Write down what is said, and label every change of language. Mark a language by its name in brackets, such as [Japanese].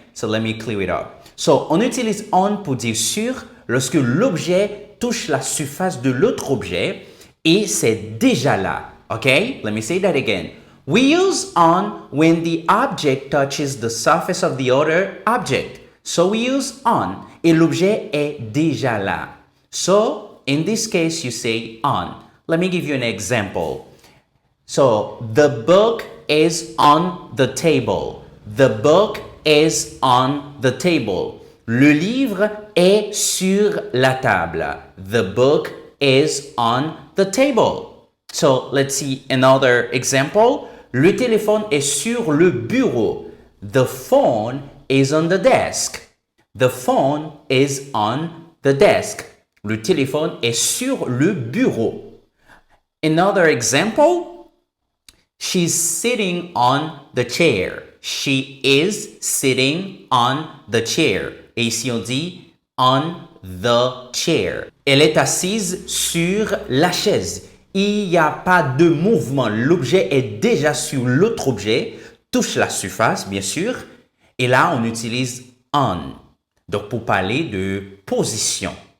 [English] So let me clear it up. So, [French] on utilise on pour dire sur lorsque l'objet touche la surface de l'autre objet et c'est déjà là. [English] Okay? Let me say that again. We use on when the object touches the surface of the other object. So we use on [French] et l'objet est déjà là. [English] So, in this case, you say on. Let me give you an example. So, the book is on the table. The book is on the table. [French] Le livre est sur la table. [English] The book is on the table. So, let's see another example. [French] Le téléphone est sur le bureau. [English] The phone is on the desk. The phone is on the desk. [French] Le téléphone est sur le bureau. [English] Another example. She's sitting on the chair. She is sitting on the chair. [French] Et ici on dit [English] on the chair. [French] Elle est assise sur la chaise. Il n'y a pas de mouvement. L'objet est déjà sur l'autre objet, touche la surface, bien sûr. Et là, on utilise on. Donc, pour parler de position.